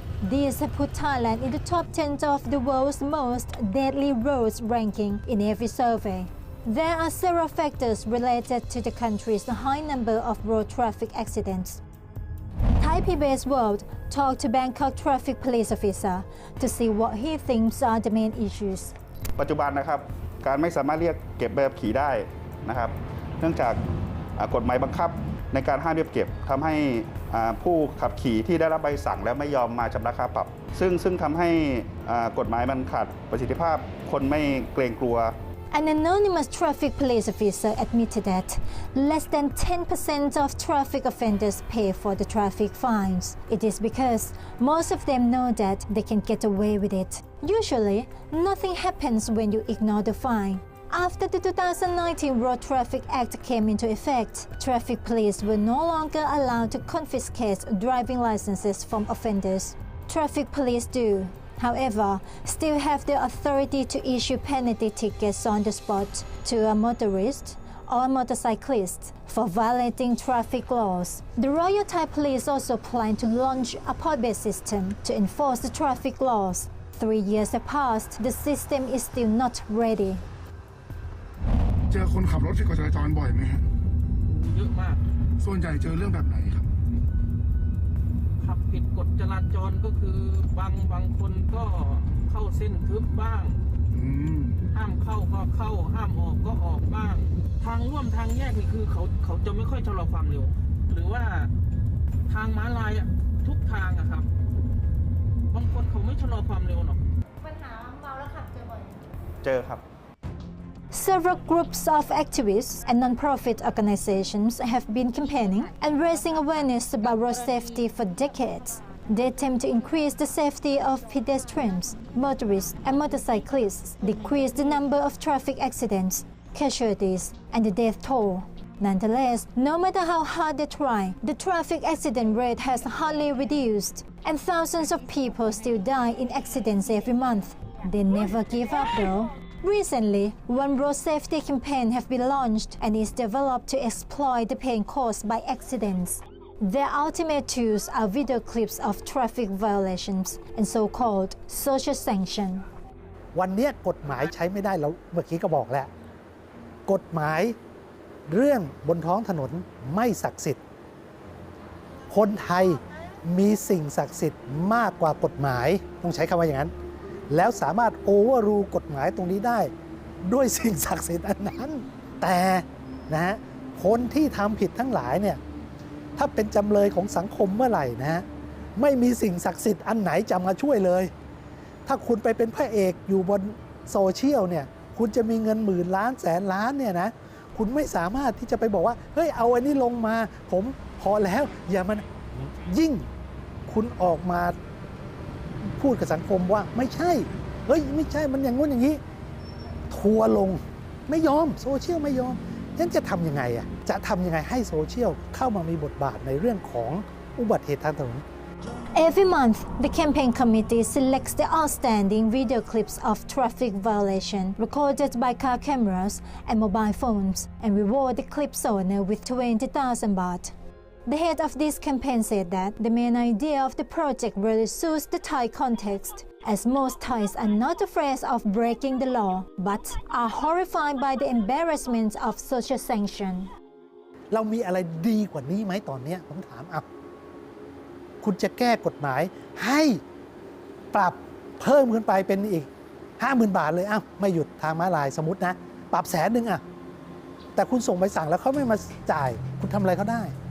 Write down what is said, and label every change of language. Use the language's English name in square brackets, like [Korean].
[English] These have put Thailand in the top 10 of the world's most deadly roads ranking in every survey. There are several factors related to the country's high number of road traffic accidents. Thai PBS World talked to Bangkok traffic police officer to see what he thinks are the main issues. [Thai] ปัจจุบันนะครับการไม่สามารถเรียกเก็บใบขับขี่ได้นะครับเนื่องจากกฎหมายบังคับในการห้ามเรียกเก็บทำให้ผู้ขับขี่ที่ได้รับใบสั่งแล้วไม่ยอมมาชำระค่าปรับซึ่งทำให้กฎหมายมันขาดประสิทธิภาพคนไม่เกรงกลัว [English] An anonymous traffic police officer admitted that less than 10% of traffic offenders pay for the traffic fines. It is because most of them know that they can get away with it. Usually, nothing happens when you ignore the fine. After the 2019 Road Traffic Act came into effect, traffic police were no longer allowed to confiscate driving licenses from offenders. Traffic police do, however, still have the authority to issue penalty tickets on the spot to a motorist or motorcyclist for violating traffic laws. The Royal Thai Police also plan to launch a point-based system to enforce the traffic laws. 3 years have passed, the system is still not ready. [Thai] เจอคนขับรถผิดกฎจราจรบ่อยไหมฮะเยอะมากส่วนใหญ่เจอเรื่องแบบไหนครับขับผิดกฎจราจรก็คือบางคนก็เข้าเส้นทึบบ้างห้ามเข้าก็เข้าห้ามออกก็ออกบ้างทางร่วมทางแยกนี่คือเขาจะไม่ค่อยชะลอความเร็วหรือว่าทางม้าลายทุกทางอะครับบางคนเขาไม่ชะลอความเร็วหรอกปัญหาเมาแล้วขับเจอบ่อยเจอครับ [English] Several groups of activists and non-profit organizations have been campaigning and raising awareness about road safety for decades. They attempt to increase the safety of pedestrians, motorists, and motorcyclists, decrease the number of traffic accidents, casualties, and the death toll. Nonetheless, no matter how hard they try, the traffic accident rate has hardly reduced, and thousands of people still die in accidents every month. They never give up though. Recently, one road safety campaign has been launched and is developed to exploit the pain caused by accidents. Their ultimate tools are video clips of traffic violations and so-called social sanction. [Thai] วันนี้กฎหมายใช้ไม่ได้แล้วเมื่อกี้ก็บอกแล้วกฎหมายเรื่องบนท้องถนนไม่ศักดิ์สิทธิ์คนไทยมีสิ่งศักดิ์สิทธิ์มากกว่ากฎหมายต้องใช้คำว่าอย่างนั้นแล้วสามารถโอเวอร์รูกฎหมายตรงนี้ได้ด้วยสิ่งศักดิ์สิทธิ์อันนั้นแต่นะฮะคนที่ทำผิดทั้งหลายเนี่ยถ้าเป็นจำเลยของสังคมเมื่อไหร่นะฮะไม่มีสิ่งศักดิ์สิทธิ์อันไหนจะมาช่วยเลย ถ้าคุณไปเป็นพระเอกอยู่บนโซเชียลเนี่ยคุณจะมีเงินหมื่นล้านแสนล้านเนี่ยนะคุณไม่สามารถที่จะไปบอกว่าเฮ้ยเอาอันนี้ลงมาผมพอแล้วอย่ามันยิ่งคุณออกมา พูดกับสังคมว่าไม่ใช่เฮ้ยไม่ใช่มันอย่างงู้นอย่างนี้ทัวร์ลงไม่ยอมโซเชียลไม่ยอมงั้นจะทำยังไงอ่ะจะทำยังไงให้โซเชียลเข้ามามีบทบาทในเรื่องของอุบัติเหตุทางถนน [English] Every month, the campaign committee selects the outstanding video clips of traffic violation recorded by car cameras and mobile phones and reward the clip's owner with 20,000 baht. The head of this campaign said that the main idea of the project really suits the Thai context, as most Thais are not afraid of breaking the law, but are horrified by the embarrassment of social sanction. [Thai] เรามีอะไรดีกว่านี้ไหมตอนนี้ผมถามคุณจะแก้กฎหมายให้ปรับเพิ่มขึ้นไปเป็นอีก 50,000 บาทเลยไม่หยุดทางม้าลายสมมตินะปรับ100,000แต่คุณส่งใบสั่งแล้วเขาไม่มาจ่ายคุณทำอะไรเขาได้